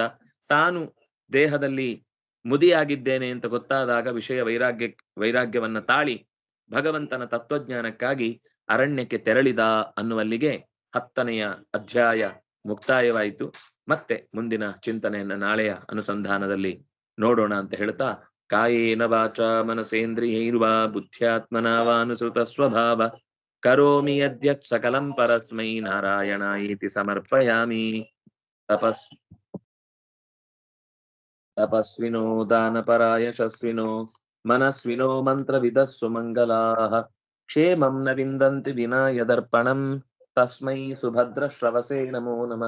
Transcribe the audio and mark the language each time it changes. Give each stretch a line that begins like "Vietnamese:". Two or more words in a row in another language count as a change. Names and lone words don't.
Kannada: ತಾನು ದೇಹದಲ್ಲಿ ಮುದಿಯಾಗಿದ್ದೇನೆ ಅಂತ ಗೊತ್ತಾದಾಗ ವೈರಾಗ್ಯವನ್ನ ತಾಳಿ ಭಗವಂತನ ತತ್ವಜ್ಞಾನಕ್ಕಾಗಿ ಅರಣ್ಯಕ್ಕೆ ತೆರಳಿದ ಅನ್ನುವಲ್ಲಿಗೆ 10ನೆಯ ಅಧ್ಯಾಯ ಮುಕ್ತಾಯವಾಯಿತು. ಮತ್ತೆ ಮುಂದಿನ ಚಿಂತನೆಯನ್ನ ನಾಳೆಯ ಅನುಸಂಧಾನದಲ್ಲಿ ನೋಡೋಣ ಅಂತ ಹೇಳ್ತಾ,
Sanskrit: ಕಾಯೇನ ವಾಚ ಮನಸೇಂದ್ರಿಯೈರ್ವಾ ಬುದ್ಧ್ಯಾತ್ಮನಾ ವಾನುಸೃತ ಸ್ವಭಾವ ಕರೋಮಿ ಯದ್ಯತ್ ಸಕಲಂ ಪರಸ್ಮೈ ನಾರಾಯಣಾಯೇತಿ ಸಮರ್ಪಯಾಮಿ. ತಪಸ್ವಿನೋ ದಾನಪರಾಯ ಯಶಸ್ವಿನೋ ಮನಸ್ವಿನೋ ಮಂತ್ರವಿದಃ ಸುಮಂಗಲಾಃ ಕ್ಷೇಮಂ ನ ವಿಂದಂತಿ ವಿನಾ ಯದರ್ಪಣಂ ತಸ್ಮೈ ಸುಭದ್ರ ಶ್ರವಸೇ ನಮೋ ನಮಃ.